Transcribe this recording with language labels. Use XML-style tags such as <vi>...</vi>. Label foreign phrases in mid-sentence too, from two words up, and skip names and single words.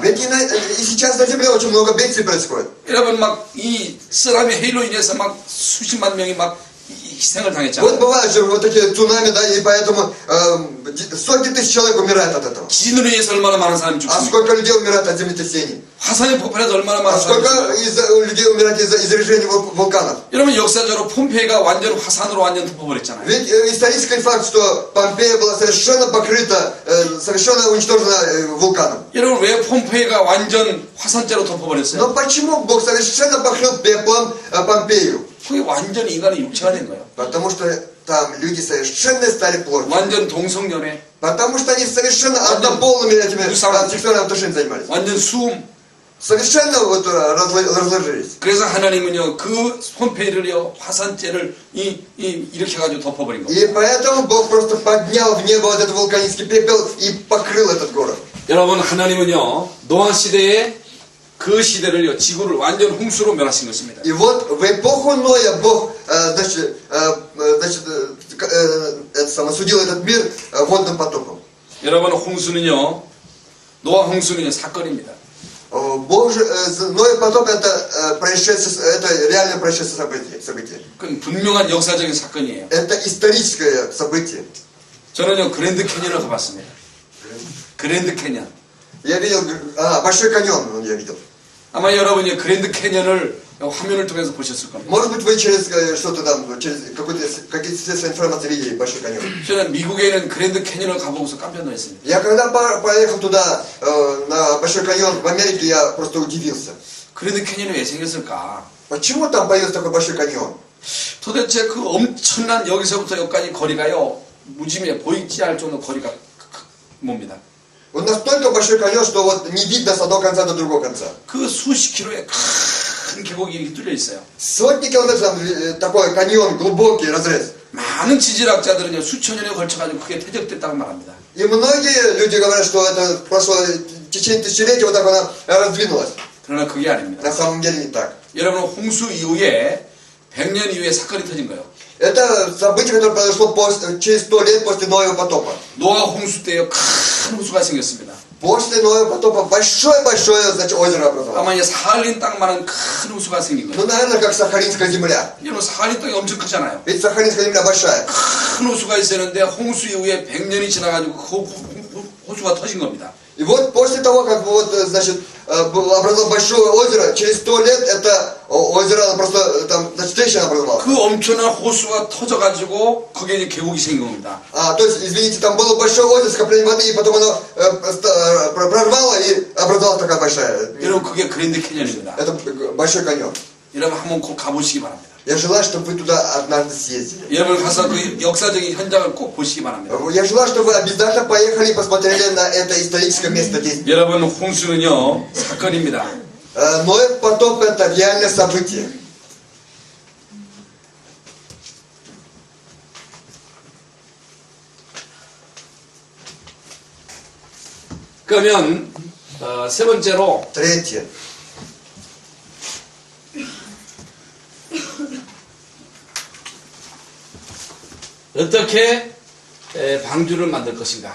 <ru>Ведь и сейчас на земле очень много бедствий происходит.</ru> <ko>여러분 막 이 쓰라미 해일로 인해서 막 수십만 명이 막 희생을</ko> <ru>Вот</ru> <ko>당했잖아요.</ko> <ru>бывает же вот такие цунами, да, и поэтому сотни тысяч человек умирают от этого.</ru> <ko>지진으로 인해서 얼마나 많은 사람이</ko> <ru>А</ru> <ko>죽습니까?</ko> <ru>сколько людей умирает от землетрясений?</ru> <ko>화산의 폭발에서 얼마나</ko> <ru>А</ru> <ko>많은 사람이</ko> <ru>сколько</ru> <ko>죽습니까?</ko> <ru>людей умирает из-за извержения вулканов?</ru> <ko>여러분 역사적으로 폼페이가 완전 화산으로 완전 덮어버렸잖아요.</ko> <ru>Ведь исторический факт, что Помпея была совершенно покрыта, совершенно уничтожена вулканом.</ru> <ko>여러분 왜 폼페이가 완전 화산재로 덮어버렸어요?</ko> <ru>Но почему Бог совершенно покрыл пеплом Помпею?</ru> <ko>그게 완전히 인간의 육체가 된 거예요.</ko> <ru>Потому что там люди совершенно стали плотью.</ru> <ko>완전 동성연애,</ko> <ru>Потому что они совершенно однополыми этими Мусор. сексуальными отношениями занимались.</ru> <ko>완전 수음.</ko> <ru>Совершенно вот разложились.</ru> <ko>그래서 하나님은요 그 폼페이를요 화산재를 이렇게 해가지고 덮어버린 거예요.</ko> <ru>И поэтому Бог просто поднял в небо вот этот вулканический пепел и покрыл этот город.</ru> <ko>여러분 하나님은요 노아 시대에 그 시대를요 지구를 완전 홍수로 멸하신 것입니다.</ko> <ru>И вот в эпоху Ноя Бог осудил этот мир водным потопом.</ru> <ko>여러분 홍수는요 노아 홍수는요 사건입니다.</ko> <ru>Ноев потоп это происшествие, это реальное происшествие событие.</ru> <ko>그건 분명한 역사적인 사건이에요.</ko> <ru>Это историческое событие.</ru> <ko>저는요 그랜드 캐니언을 가봤습니다. 그랜드 캐니언.</ko> <ru>Я видел, Большой каньон я видел.</ru> <ko>아마 여러분이 그랜드 캐니언을 화면을 통해서 보셨을 겁니다.</ko> <ru>Может быть, вы через что-то там, через какие-то средства информации видели Большой каньон.</ru> <ko>저는 미국에 있는 그랜드 캐니언을 가보고서 깜짝 놀랐습니다.</ko> <ru>Я когда поехал туда, на Большой каньон в Америке, я просто удивился.</ru> <ko>그랜드 캐니언이 왜 생겼을까?</ko> <ru>Почему там появился такой Большой каньон?</ru> <ko>도대체 그 엄청난 여기서부터 여기까지 거리가요 무지개 보이지 않을 정도 거리가 뭡니다.</ko> <ru>Вот настолько Большой каньон, что вот не видно с одного конца до другого конца.</ru> <ko>그 수십 킬로의 큰 계곡이 이렇게 뚫려 있어요.</ko> <ru>Сотни километров там такой каньон, глубокий разрез.</ru> <ko>많은 지질학자들은요 수천 년에 걸쳐가지고 그게 퇴적됐다고 말합니다.</ko> <ru>И многие люди говорят, что это прошло в течение тысячелетий, вот так она раздвинулась.</ru> <ko>그러나 그게 아닙니다.</ko> <ru>На самом деле не так.</ru> <ko>여러분 홍수 이후에 100년 이후에 사건이 터진 거예요.</ko> <ru>Это событие, которое произошло через 100 лет после Ноева потопа.</ru> <ko>노아 홍수 때요 큰 홍수가 생겼습니다.</ko> <ru>После Ноева потопа большое-большое, значит, озеро образовалось.</ru> <ko>아마 이제 사할린 땅만한 큰 홍수가 생긴</ko> <ru>Ну,</ru> <ko>거예요.</ko> <ru>наверное, как Сахалинская земля.</ru> <ko>여러분 사할린 땅이 엄청 크잖아요.</ko> <ru>Ведь Сахалинская земля большая.</ru> <ko>큰 호수가 있었는데 홍수 이후에 100년이 지나가지고 그 호수가 터진 겁니다.</ko> <ru>И вот после того, как вот, значит, образовалось большое озеро, через 100 лет это озеро, оно просто, там, значит, трещина образовалась.</ru> <ko>그 엄청난 호수가 터져가지고 거기에 이제 계곡이 생긴 겁니다.</ko> <ru>То есть, извините, там было большое озеро, скопление воды, и потом оно прорвало и образовалась такая большая.</ru> <ko>여러분 그게 그랜드 캐니언입니다.</ko> <ru>Это Большой каньон.</ru> <ko>여러분 한번 꼭 가보시기 바랍니다.</ko> <ru>Я желаю, чтобы вы туда однажды съездили.</ru> <ko>여러분 가서 그 역사적인 현장을 꼭 보시기 바랍니다.</ko> <ru>Я желаю, чтобы вы обязательно поехали и посмотрели на это историческое место действия.</ru> <ko>여러분 홍수는요 사건입니다.</ko> <ru>Ноев потоп это реальное событие.</ru> <ko>그러면 세 번째로</ko> <ru>Третье.</ru> <ko>어떻게 방주를 만들 것인가?</ko>